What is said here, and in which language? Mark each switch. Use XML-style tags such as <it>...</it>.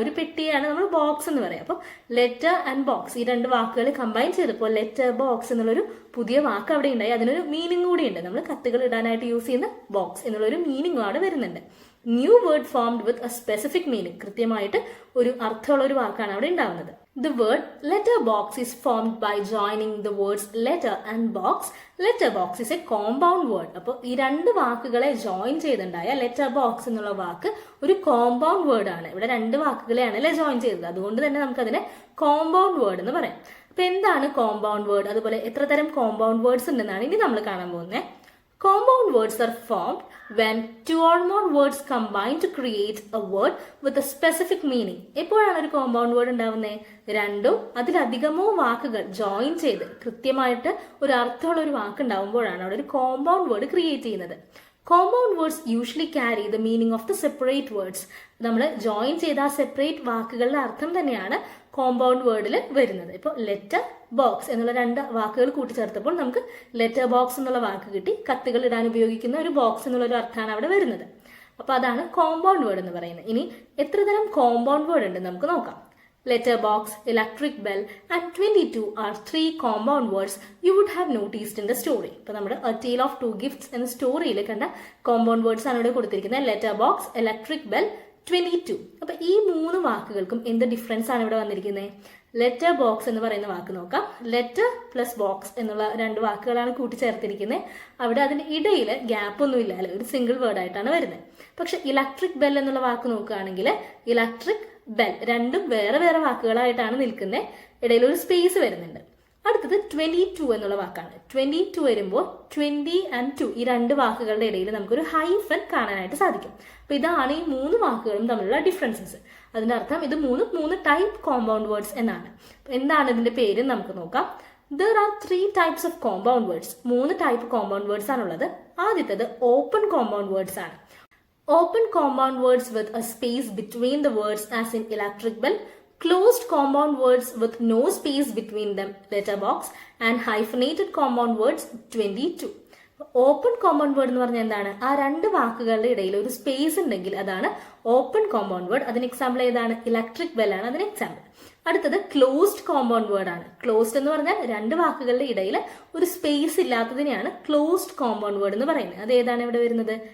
<ml>ഒരു പെട്ടിയാണ് നമ്മൾ ബോക്സ് എന്ന് പറയാം. അപ്പോൾ ലെറ്റർ ആൻഡ് ബോക്സ് ഈ രണ്ട് വാക്കുകൾ കമ്പൈൻ ചെയ്തപ്പോൾ ലെറ്റർ ബോക്സ് എന്നുള്ളൊരു പുതിയ വാക്ക് അവിടെ ഉണ്ടായി. അതിനൊരു മീനിങ് കൂടി ഉണ്ട്. നമ്മൾ കത്തുകൾ ഇടാനായിട്ട് യൂസ് ചെയ്യുന്ന ബോക്സ് എന്നുള്ളൊരു മീനിങ് അവിടെ വരുന്നുണ്ട്.</ml> <en>new word formed with a specific meaning,</en> <ml>കൃത്യമായിട്ട് ഒരു അർത്ഥമുള്ള ഒരു വാക്കാണ് അവിടെ ഉണ്ടാവുന്നത്.</ml> <en>The word letterbox is formed by joining the words letter and box. Letterbox is a compound word.</en> <ml>അപ്പോൾ ഈ രണ്ട് വാക്കുകളെ ജോയിൻ ചെയ്തിട്ടുണ്ടായ ലെറ്റർ ബോക്സ് എന്നുള്ള വാക്ക് ഒരു കോമ്പൗണ്ട് വേർഡ് ആണ്. ഇവിടെ രണ്ട് വാക്കുകളെയാണ് അല്ലെ ജോയിൻ ചെയ്തത്. അതുകൊണ്ട് തന്നെ നമുക്കതിനെ കോമ്പൗണ്ട് വേർഡ് എന്ന് പറയാം. അപ്പൊ എന്താണ് കോമ്പൗണ്ട് വേർഡ്, അതുപോലെ എത്ര തരം കോമ്പൗണ്ട് വേർഡ്സ് ഉണ്ടെന്നാണ് ഇനി നമ്മൾ കാണാൻ പോകുന്നത്.</ml> <en>Compound words are formed when two or more words combine to create a word with a specific meaning.</en> <ml>എപ്പോഴാണ് ഒരു കോമ്പൗണ്ട് വേർഡ് ഉണ്ടാവുന്നത്? രണ്ടോ അതിലധികമോ വാക്കുകൾ ജോയിൻ ചെയ്ത് കൃത്യമായിട്ട് ഒരു അർത്ഥമുള്ള ഒരു വാക്ക് ഉണ്ടാവുമ്പോഴാണ് അവിടെ ഒരു കോമ്പൗണ്ട് വേർഡ് ക്രിയേറ്റ് ചെയ്യുന്നത്.</ml> <en>Compound words usually carry the meaning of the separate words.</en> <ml>നമ്മൾ ജോയിൻ ചെയ്ത ആ സെപ്പറേറ്റ് വാക്കുകളുടെ അർത്ഥം തന്നെയാണ് കോമ്പൗണ്ട് വേർഡിൽ വരുന്നത്. ഇപ്പോൾ ലെറ്റർ ബോക്സ് എന്നുള്ള രണ്ട് വാക്കുകൾ കൂട്ടിച്ചേർത്തപ്പോൾ നമുക്ക് ലെറ്റർ ബോക്സ് എന്നുള്ള വാക്ക് കിട്ടി. കത്തുകൾ ഇടാൻ ഉപയോഗിക്കുന്ന ഒരു ബോക്സ് എന്നുള്ള ഒരു അർത്ഥമാണ് അവിടെ വരുന്നത്. അപ്പൊ അതാണ് കോമ്പൗണ്ട് വേർഡ് എന്ന് പറയുന്നത്. ഇനി എത്ര തരം കോമ്പൗണ്ട് വേർഡ് ഉണ്ട് നമുക്ക് നോക്കാം.</ml> <en>Letter box, electric bell and 22 are three compound words you would have noticed in the story.</en> <ml>ഇപ്പൊ നമ്മുടെ A Tale of Two Gifts എന്ന സ്റ്റോറിയിൽ കണ്ട കോമ്പൗണ്ട് വേർഡ്സ് ആണ് ഇവിടെ കൊടുത്തിരിക്കുന്നത്. Letter box, electric bell, 22. അപ്പൊ ഈ മൂന്ന് വാക്കുകൾക്കും എന്ത് ഡിഫറൻസ് ആണ് ഇവിടെ വന്നിരിക്കുന്നത്? ലെറ്റർ ബോക്സ് എന്ന് പറയുന്ന വാക്ക് നോക്കാം. ലെറ്റർ പ്ലസ് ബോക്സ് എന്നുള്ള രണ്ട് വാക്കുകളാണ് കൂട്ടിച്ചേർത്തിരിക്കുന്നത്. അവിടെ അതിന്റെ ഇടയിൽ ഗ്യാപ്പ് ഒന്നും ഇല്ല അല്ലെ, ഒരു സിംഗിൾ വേർഡ് ആയിട്ടാണ് വരുന്നത്. പക്ഷെ ഇലക്ട്രിക് ബെൽ എന്നുള്ള വാക്ക് നോക്കുകയാണെങ്കിൽ ഇലക്ട്രിക് ബെൽ രണ്ടും വേറെ വേറെ വാക്കുകളായിട്ടാണ് നിൽക്കുന്നത്. ഇടയിൽ ഒരു സ്പേസ് വരുന്നുണ്ട്. അടുത്തത് 22 എന്നുള്ള വാക്കാണ്. 22 വരുമ്പോൾ 20 and 2 ഈ രണ്ട് വാക്കുകളുടെ ഇടയിൽ നമുക്കൊരു ഹൈഫൻ കാണാനായിട്ട് സാധിക്കും. അപ്പൊ ഇതാണ് ഈ മൂന്ന് വാക്കുകളും തമ്മിലുള്ള ഡിഫറൻസസ്. അതിന്റെ അർത്ഥം ഇത് മൂന്ന് ടൈപ്പ് കോമ്പൗണ്ട് വേർഡ്സ് എന്നാണ്. എന്താണ് ഇതിന്റെ പേര് നമുക്ക് നോക്കാം.</ml> <en>There are 3 types of compound words.</en> <ml>3 type compound words ആണുള്ളത്. ആദ്യത്തേത് ഓപ്പൺ കോമ്പൗണ്ട് വേർഡ്സ് ആണ്.</ml> <en>Open compound words with a space between the words as in electric bell, closed compound words with no space between them, letterbox, and hyphenated compound words 22.</en> <ml>Open compound word എന്ന് പറഞ്ഞാൽ എന്താണ്? ആ രണ്ട് വാക്കുകളുടെ ഇടയിൽ ഒരു space ഉണ്ടെങ്കിൽ അതാണ് ഓപ്പൺ കോമ്പൗണ്ട് വേർഡ്. അതിന് എക്സാമ്പിൾ ഏതാണ്? ഇലക്ട്രിക് ബെൽ ആണ് അതിന് എക്സാമ്പിൾ. അടുത്തത് ക്ലോസ്ഡ് കോമ്പൗണ്ട് വേർഡ് ആണ്. ക്ലോസ്ഡ് എന്ന് പറഞ്ഞാൽ രണ്ട് വാക്കുകളുടെ ഇടയിൽ ഒരു സ്പേസ് ഇല്ലാത്തതിനെയാണ് ക്ലോസ്ഡ് കോമ്പൗണ്ട് വേർഡ് എന്ന് പറയുന്നത്. അത് ഏതാണ് ഇവിടെ വരുന്നത്?</ml>